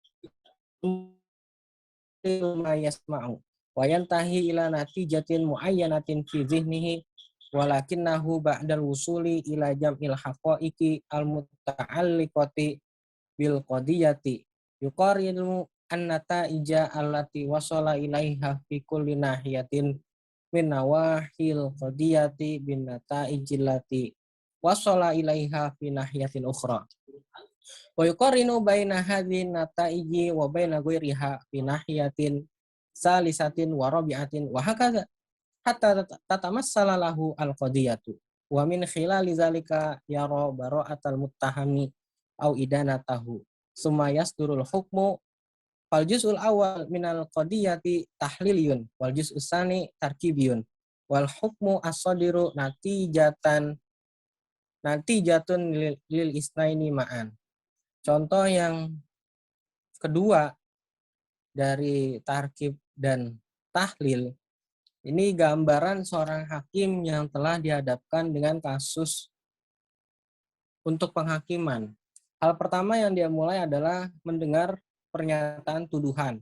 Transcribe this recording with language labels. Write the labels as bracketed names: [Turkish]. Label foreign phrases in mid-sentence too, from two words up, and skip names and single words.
[Arabic] ما يسمع وينتهي إلى نتيجة معينة في ذهنه ولكنه بعد الوصول إلى جميع الحقائق المتعلقة بالقضية يقارن النتائج التي وصل إليها في كل ناحية من نواحي القضية بالنتائج التي وصل إليها في ناحية أخرى. ويقارن بين هذه النتائج وبين غيرها في ناحية ثالثة و رابعة وهكذا حتى تتمثل له القضية ومن خلال ذلك يرى براءة المتهم أو إدانته ثم يصدر الحكم فالجزء الأول من القضية تحليلي والجزء الثاني تركيبي والحكم الصادر نتيجة للاثنين معا. [Indonesian] Contoh yang kedua dari tarkib dan tahlil, ini gambaran seorang hakim yang telah dihadapkan dengan kasus untuk penghakiman. Hal pertama yang dia mulai adalah mendengar pernyataan tuduhan.